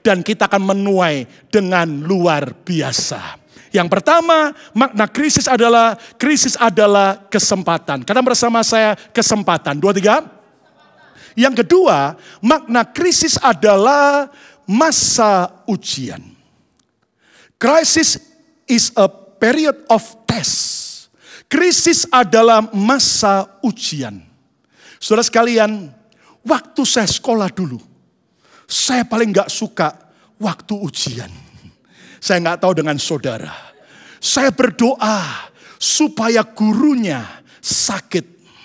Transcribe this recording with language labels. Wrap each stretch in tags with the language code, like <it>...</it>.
<id>Dan kita akan menuai dengan luar biasa. Yang pertama, makna krisis adalah kesempatan. Kata bersama saya, kesempatan. 2, 3. Yang kedua, makna krisis adalah masa ujian.</id> <en>Crisis is a period of test.</en> <id>Krisis adalah masa ujian. Saudara sekalian, waktu saya sekolah dulu, saya paling gak suka waktu ujian. Saya nggak tahu dengan saudara. Saya berdoa supaya gurunya sakit.</id>